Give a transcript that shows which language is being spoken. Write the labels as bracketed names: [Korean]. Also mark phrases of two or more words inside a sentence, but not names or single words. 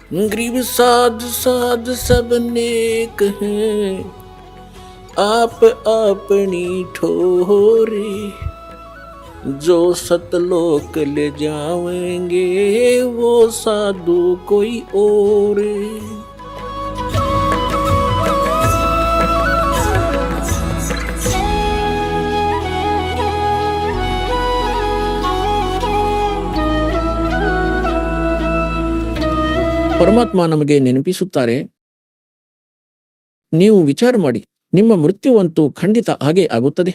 [Hindi] ग्रीव साध साध सब नेक हैं, आप अपनी ठोरी। जो सतलोक ले जाएंगे वो साधु कोई और। [Kannada] ಪರಮಾತ್ಮ ನಮಗೆ ನೆನಪಿಸುತ್ತಾರೆ, ನೀವು ವಿಚಾರ ಮಾಡಿ, ನಿಮ್ಮ ಮೃತ್ಯುವಂತೂ ಖಂಡಿತ ಹಾಗೆ ಆಗುತ್ತದೆ.